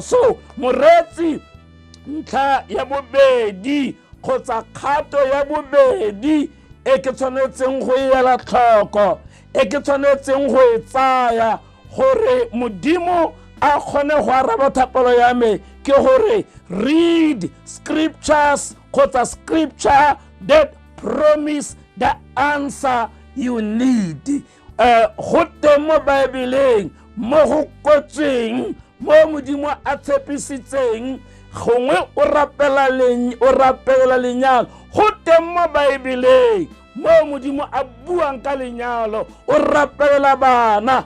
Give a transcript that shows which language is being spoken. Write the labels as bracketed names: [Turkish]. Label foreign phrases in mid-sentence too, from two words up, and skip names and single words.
[Tswana] So moreetsi, ntlha ya bobedi kgotsa kgato ya bobedi e ke tshwanetseng go ela tlhoko, e ke tshwanetseng go e tsaya gore modimo a kgone go araba thapelo ya me ke gore [English] read scriptures [Tswana] kgotsa [English] scripture that promise the answer you need. [Tswana] Go teng mo Baebeleng mo go kwetsweng mo modimo a tshepisitseng gongwe o rapela lenyalo. Go teng mo Baebeleng mo modimo a buang ka lenyalo o rapelela bana.